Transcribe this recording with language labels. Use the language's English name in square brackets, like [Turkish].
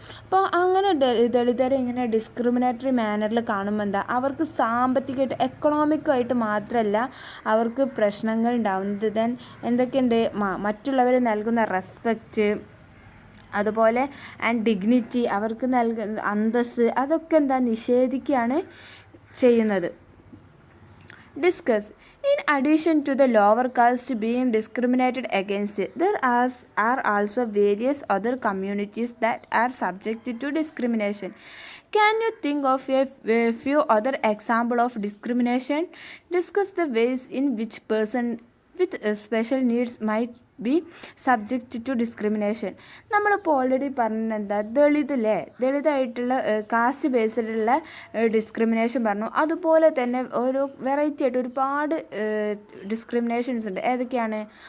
[Malayalam] അപ്പോൾ അങ്ങനെ ദളിതരെ ഇങ്ങനെ ഡിസ്ക്രിമിനേറ്ററി മാനറിൽ കാണുമ്പോൾ എന്താ അവർക്ക് സാമ്പത്തികമായിട്ട് എക്കണോമിക്കായിട്ട് മാത്രമല്ല അവർക്ക് പ്രശ്നങ്ങൾ ഉണ്ടാവുന്നത്. ദെൻ എന്തൊക്കെയുണ്ട്, മറ്റുള്ളവർ നൽകുന്ന റെസ്പെക്റ്റ്, അതുപോലെ ആൻഡ് ഡിഗ്നിറ്റി, അവർക്ക് നൽകുന്ന അന്തസ്സ് അതൊക്കെ എന്താ നിഷേധിക്കുകയാണ് ചെയ്യുന്നത്. [English] Discuss. In addition to the lower caste being discriminated against, there are also various other communities that are subjected to discrimination. Can you think of a few other examples of discrimination? Discuss the ways in which person with special needs might be subject to discrimination. [Malayalam] നമ്മളിപ്പോൾ already പറഞ്ഞെന്താ ദളിതായിട്ടുള്ള cast ബേസ്ഡിലുള്ള discrimination പറഞ്ഞു. അതുപോലെ തന്നെ ഒരു variety ആയിട്ട് ഒരുപാട് discriminations ഉണ്ട്. ഏതൊക്കെയാണ്?